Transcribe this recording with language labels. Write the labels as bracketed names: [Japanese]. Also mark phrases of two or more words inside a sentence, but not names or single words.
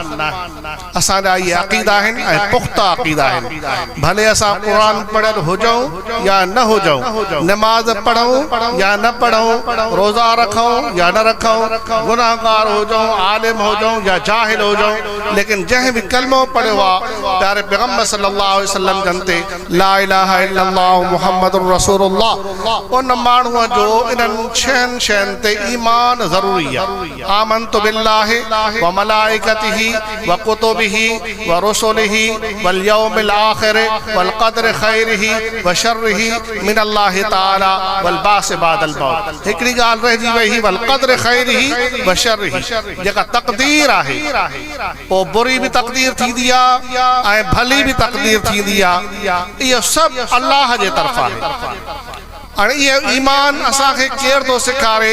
[Sindhi] असांजा इहे अक़ीदा आहिनि ऐं पुख़्ता अक़ीदा आहिनि। भले असां क़ुरान पढ़ियल हुजूं या न हुजूं, नमाज़ पढ़ूं या न पढ़ूं, रोज़ा रखूं या न रखूं, गुनाहगार हुजूं, आलिम हुजूं या जाहिल हुजूं, लेकिन जंहिं बि कलमो पढ़ियो आहे प्यारे पैगम्बर [Arabic] صلى الله عليه وسلم [Sindhi] जनते [Arabic] لا إله إلا الله محمد رسول الله, [Sindhi] उन माण्हूअ जो इन्हनि छहनि शयुनि ते ईमान ज़रूरी आहे। [Arabic] آمنت بالله وملائكته وكتبه ورسله واليوم الآخر والقدر خيره وشره من الله تعالى والبعث بعد الموت. [Sindhi] हिकिड़ी ॻाल्हि रहिजी वई [Arabic] والقدر خيره وشره, [Sindhi] जेका तक़दीर आहे पोइ बुरी बि तक़दीर थींदी आहे ऐं भली बि तक़दीर थींदी आहे। इहो सभु अल्लाह जे तरफ़ा आहे। हाणे इहो ईमान असांखे केरु थो सेखारे?